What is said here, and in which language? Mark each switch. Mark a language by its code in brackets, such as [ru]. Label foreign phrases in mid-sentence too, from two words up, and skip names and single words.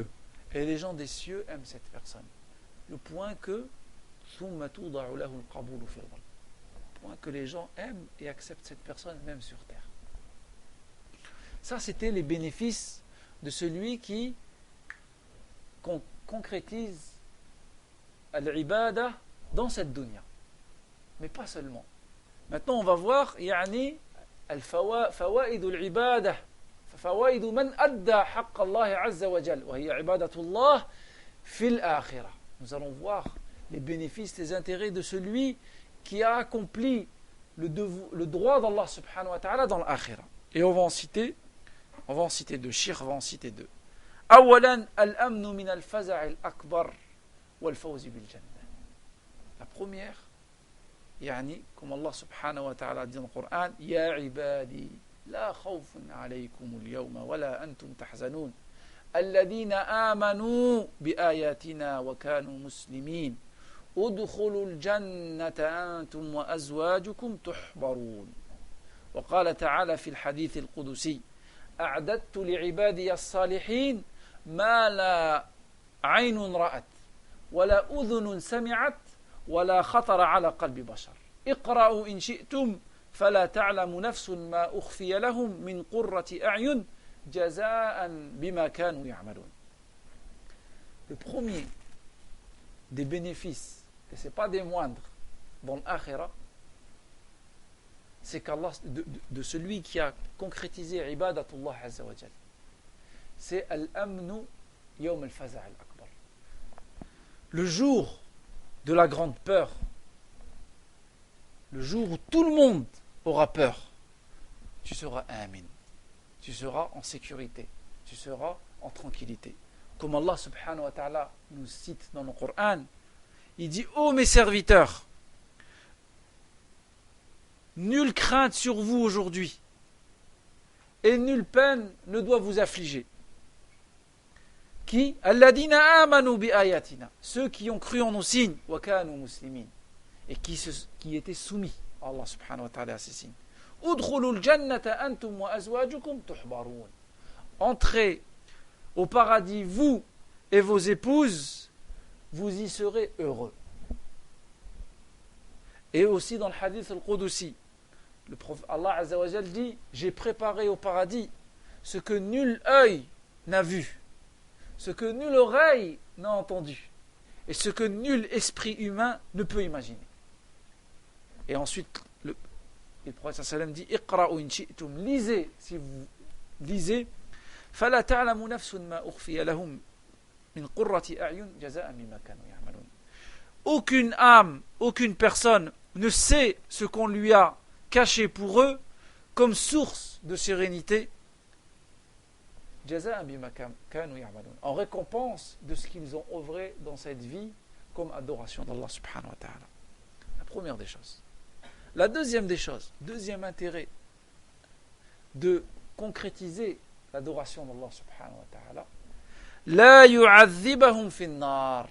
[fr] Et les gens des cieux aiment cette personne. Le point que les gens aiment et acceptent cette personne même sur terre. Ça, c'était les bénéfices de celui qui concrétise l'ibada dans cette dunya. Mais pas seulement. Maintenant, on va voir [ar] فوائد العبادة فوائد من أدى حق الله عز وجل وهي عبادة الله في الآخرة. [fr] Nous allons voir les bénéfices, les intérêts de celui qui a accompli le droit d'Allah [ar] سبحانه وتعالى [fr] dans l'akhira. Et on va en citer deux. Cheikh va en citer deux. [ar] أولا الأمن من الفزع الأكبر والفوز بالجنة. [fr] La première, comme Allah [ar] سبحانه وتعالى [fr] dit dans le Coran, [ar] يا عبادي لا خوف عليكم اليوم ولا أنتم تحزنون الذين آمنوا بآياتنا وكانوا مسلمين ادخلوا الجنة أنتم وأزواجكم تحبرون. وقال تعالى في الحديث القدسي أعددت لعبادي الصالحين ما لا عين رأت ولا أذن سمعت ولا خطر على قلب بشر اقرأوا إن شئتم فلا تعلم نفس ما أخفي لهم من قرة أعين جزاء بما كانوا يعملون. [fr] Le premier des bénéfices, et ce n'est pas des moindres, dans l'akhira, c'est qu'Allah, de celui qui a concrétisé [ar] عبادة الله عز وجل, [fr] c'est [ar] الأمن يوم الفزع الأكبر. [fr] Le jour de la grande peur, le jour où tout le monde aura peur, tu seras amin, tu seras en sécurité, tu seras en tranquillité. Comme Allah [ar] سبحانه وتعالى [fr] nous cite dans le Coran, il dit: ô mes serviteurs, nulle crainte sur vous aujourd'hui et nulle peine ne doit vous affliger. Qui? [ar] الذين آمنوا بآياتنا, [fr] ceux qui ont cru en nos signes, [ar] وكانوا مسلمين, [fr] et qui étaient soumis à Allah [ar] سبحانه وتعالى [fr] à ces signes. [ar] ادخلوا الجنة أنتم وأزواجكم تحبرون. [fr] Entrez au paradis, vous et vos épouses, vous y serez heureux. Et aussi dans le [ar] الحديث القدسي, [fr] le prophète Allah [ar] عز وجل [fr] dit: j'ai préparé au paradis ce que nul œil n'a vu, ce que nulle oreille n'a entendu, et ce que nul esprit humain ne peut imaginer. Et ensuite, le prophète sallam dit: [ar] اقرأوا إن شئتم, [fr] lisez si vous lisez, [ar] فلا تعلم نفس ما أخفي لهم من قرة أعين جزاء بما كانوا يعملون. [fr] Aucune âme, aucune personne ne sait ce qu'on lui a caché pour eux comme source de sérénité, [ar] جزاء بما كانوا يعملون, [fr] en récompense de ce qu'ils ont œuvré dans cette vie comme adoration d'Allah [ar] سبحانه وتعالى. [fr] La première des choses. La deuxième des choses, deuxième intérêt de concrétiser l'adoration d'Allah [ar] سبحانه وتعالى, لا يعذبهم في النار.